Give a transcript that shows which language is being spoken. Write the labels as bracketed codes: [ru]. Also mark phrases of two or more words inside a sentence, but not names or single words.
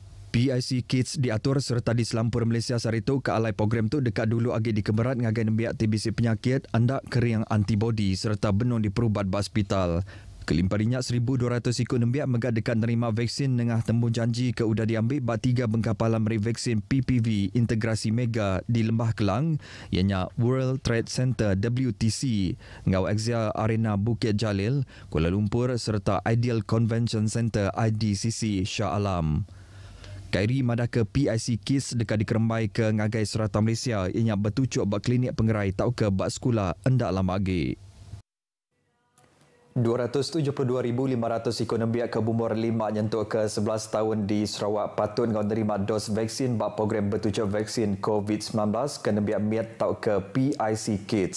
[iba] PIC Kids diatur serta di selampur Malaysia sarito ke alai program tu dekat dulu agi dikeberat ngagai nembiak TBC penyakit andak kering antibody serta benung diperubat bak hospital. Kelimparinya 1,200 ikut nembiak megah dekat nerima vaksin nengah tembung janji ke udah diambil bak 3 bengkapalan meri vaksin PPV integrasi mega di Lembah Kelang ianya World Trade Center WTC, Ngau Exia Arena Bukit Jalil, Kuala Lumpur serta Ideal Convention Center IDCC Shah Alam. Khairi madah ke PIC Kids dekat dikerembai ke ngagai serata Malaysia ianya bertujuk bak klinik pengerai tau ke bak sekolah endak lama lagi. 272,500 ikut nembiak ke umur 5 nyentuk ke 11 tahun di Sarawak patut ngau nerima dos vaksin bak program bertujuk vaksin COVID-19 ke nembiak miat tau ke PIC Kids.